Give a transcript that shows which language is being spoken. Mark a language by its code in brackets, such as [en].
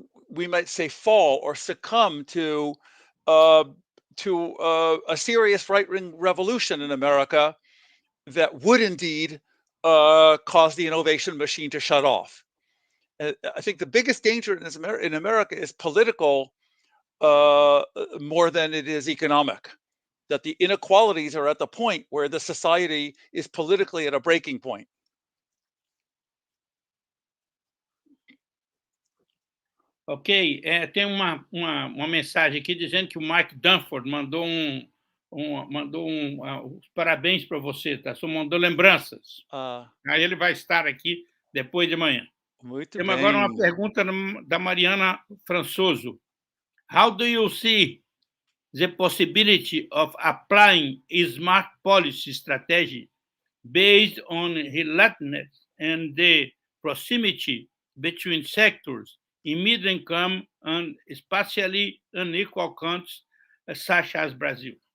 [en] we might say, fall or succumb to a serious right-wing revolution in America that would indeed cause the innovation machine to shut off. I think the biggest danger in America is political more than it is economic. That the inequalities are at the point where the society is politically at a breaking point. [pt] Ok, tem uma mensagem aqui dizendo que o Mike Dunford mandou os parabéns para você, tá? Só mandou lembranças. Aí ele vai estar aqui depois de manhã. Muito Temos bem. agora uma pergunta da Mariana Françoso. [en] How do you see the possibility of applying a smart policy strategy based on relatedness and the proximity between sectors in middle income and spatially unequal countries such as Brazil?